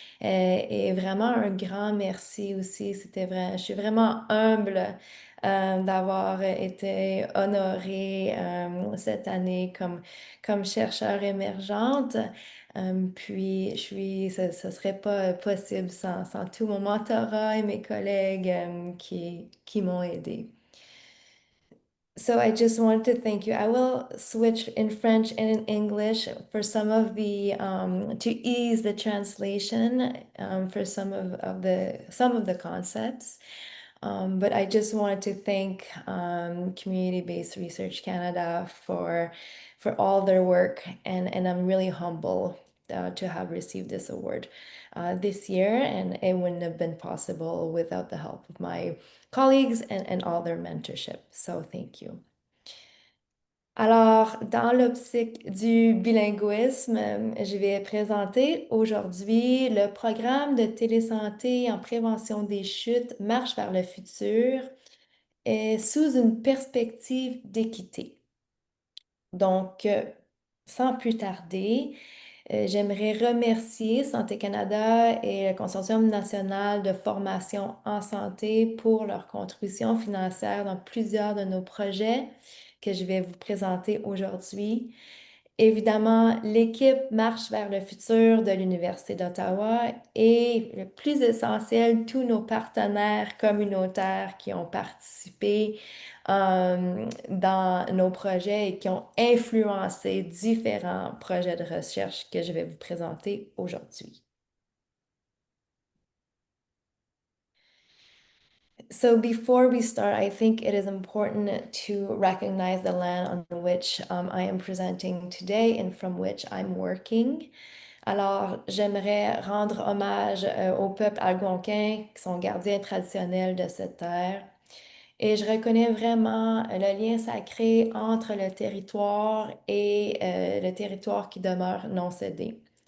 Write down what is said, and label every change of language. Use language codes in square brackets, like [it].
[fr] Et vraiment un grand merci aussi. C'était vrai, je suis vraiment humble d'avoir été honorée cette année comme chercheur émergente. Puis, ce serait pas possible sans tout mon mentorat et mes collègues qui m'ont aidé. [en] So I just want to thank you. I will switch in French and in English for some of the to ease the translation for some of the concepts. But I just wanted to thank Community-Based Research Canada for all their work, and I'm really humble to have received this award this year, and it wouldn't have been possible without the help of my colleagues and all their mentorship. So thank you. [fr] Alors, dans l'optique du bilinguisme, je vais présenter aujourd'hui le programme de télésanté en prévention des chutes Marche vers le futur sous une perspective d'équité. Donc, sans plus tarder, j'aimerais remercier Santé Canada et le Consortium national de formation en santé pour leur contribution financière dans plusieurs de nos projets que je vais vous présenter aujourd'hui. Évidemment, l'équipe Marche vers le futur de l'Université d'Ottawa et le plus essentiel, tous nos partenaires communautaires qui ont participé dans nos projets et qui ont influencé différents projets de recherche que je vais vous présenter aujourd'hui. [en] So before we start, I think it is important to recognize the land on which I am presenting today and from which I'm working. [fr] Alors, j'aimerais rendre hommage au peuple algonquin qui sont gardiens traditionnels de cette terre. Et je reconnais vraiment le lien sacré entre le territoire et le territoire qui demeure non cédé.